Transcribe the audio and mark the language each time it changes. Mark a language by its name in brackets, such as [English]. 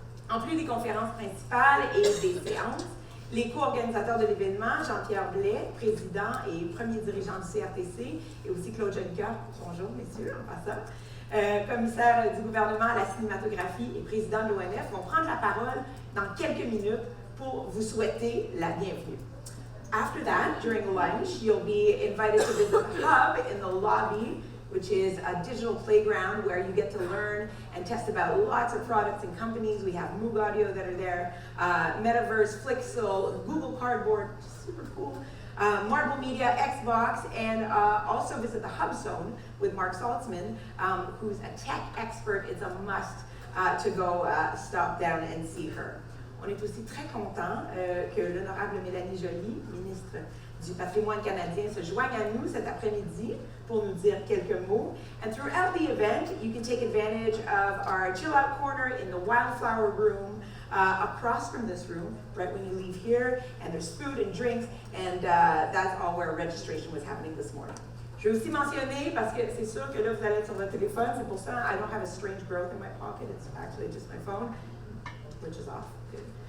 [French] En plus des conférences principales et des séances, les co-organisateurs de l'événement, Jean-Pierre Blais, président et premier dirigeant du CRTC, et aussi Claude Jolicoeur, bonjour messieurs, en passant, commissaire du gouvernement à la cinématographie et président de l'ONF, vont prendre la parole dans quelques minutes pour vous souhaiter la bienvenue. [English] After that, during lunch, you'll be invited to visit the hub in the lobby, which is a digital playground where you get to learn and test about lots of products and companies. We have Moog Audio that are there, Metaverse, Flixel, Google Cardboard, super cool, Marble Media, Xbox, and also visit the Hub Zone with Mark Saltzman, who's a tech expert. It's a must to go stop down and see her. [French] On est aussi très content que l'honorable Mélanie Joly, ministre du Patrimoine canadien, se joigne à nous cet après-midi pour nous dire quelques mots. [English] And throughout the event, you can take advantage of our chill-out corner in the Wildflower Room across from this room, right when you leave here, and there's food and drinks, and that's all where registration was happening this morning. [French] Je vais aussi mentionner, parce que c'est sûr que là, vous allez être sur votre téléphone, c'est pour ça [English] I don't have a strange growth in my pocket, it's actually just my phone, which is off. Good.